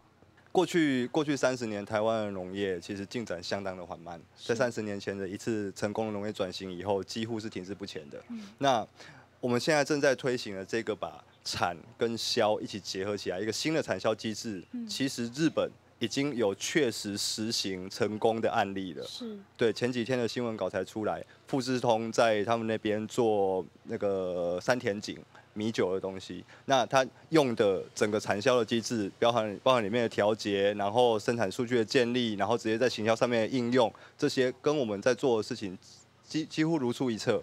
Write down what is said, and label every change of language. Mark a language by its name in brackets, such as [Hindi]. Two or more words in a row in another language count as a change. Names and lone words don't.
[Chinese] 過去30年，台灣的農業其實進展相當的緩慢。在30年前的一次成功的農業轉型以後，幾乎是停滯不前的。那我們現在正在推行的這個把產跟銷一起結合起來，一個新的產銷機制，其實日本已经有确实实行成功的案例了。是。对，前几天的新闻稿才出来，富士通在他们那边做那个山田锦米酒的东西，那它用的整个产销的机制，包含里面的调节，然后生产数据的建立，然后直接在行销上面的应用，这些跟我们在做的事情几乎如出一辙。